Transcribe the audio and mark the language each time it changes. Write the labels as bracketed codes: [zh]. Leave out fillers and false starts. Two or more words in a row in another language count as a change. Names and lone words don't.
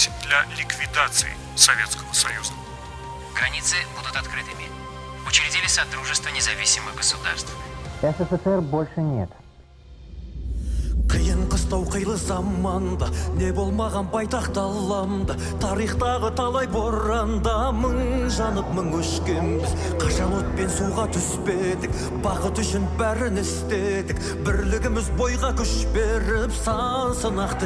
[ru] для ликвидации Советского Союза. Границы будут открытыми. Учредили Содружество независимых государств. СССР больше нет. [kk] Қиын қыстау қилы заманда не болмаған байтақ даламда тарихтағы талай боранда мың жанып мың өшкенбіз қашан от пен суға түспедік бақыт үшін бәрін істедік бірлігіміз бойға күш беріп сан сынақты